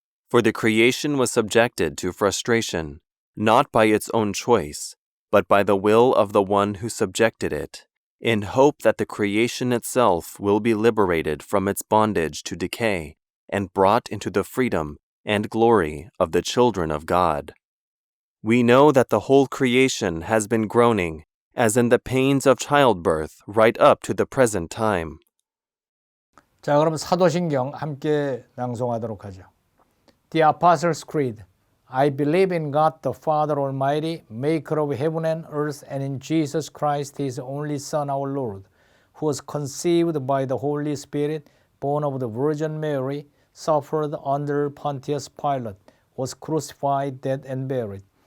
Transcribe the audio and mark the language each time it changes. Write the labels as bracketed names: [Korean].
[English] For the creation was subjected to frustration, not by its own choice, but by the will of the one who subjected it, in hope that the creation itself will be liberated from its bondage to decay and brought into the freedom and glory of the children of God. We know that the whole creation has been groaning, as in the pains of childbirth, right up to the present time. [Korean] 자, 그럼 사도신경 함께 낭송하도록 하죠. [English] The Apostles' Creed. I believe in God the Father Almighty, maker of heaven and earth, and in Jesus Christ, His only Son, our Lord, who was conceived by the Holy Spirit, born of the Virgin Mary, suffered under Pontius Pilate, was crucified, dead, and buried.